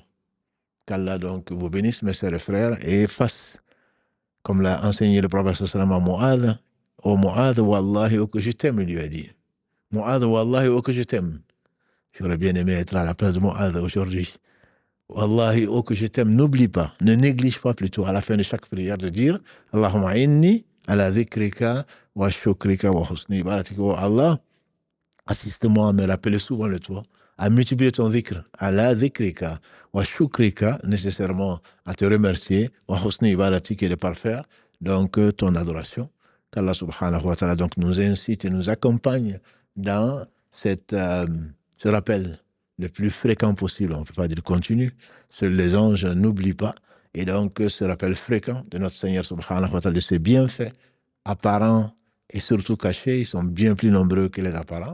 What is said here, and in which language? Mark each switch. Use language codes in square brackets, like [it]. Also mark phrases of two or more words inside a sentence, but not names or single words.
[fr] Qu'Allah donc vous bénisse, mes sœurs et frères, et fasse, comme l'a enseigné le prophète [ar] صلى الله عليه وسلم [fr] à Mu'adh, ô Mu'adh, wallahi, ô que je t'aime, il lui a dit. Mu'adh, wallahi, ô que je t'aime. J'aurais bien aimé être à la place de Mu'adh aujourd'hui. Wallahi, ô que je t'aime, n'oublie pas, ne néglige pas plutôt à la fin de chaque prière de dire [ar] اللهم إني على ذكرك وشكرك وحسن عبادتك. [fr] Oh Allah, assiste-moi à me rappeler souvent de toi, à multiplier ton dhikr, [ar] على ذكرك وشكرك, [fr] nécessairement à te remercier, [ar] وحسن عبادتك, [fr] et de parfaire donc ton adoration. Qu'Allah [ar] سبحانه وتعالى [fr] donc nous incite et nous accompagne dans ce rappel le plus fréquent possible, on ne peut pas dire continu. Seuls les anges n'oublient pas. Et donc, ce rappel fréquent de notre Seigneur [ar] سبحانه وتعالى, [fr] de ses bienfaits apparents et surtout cachés, ils sont bien plus nombreux que les apparents.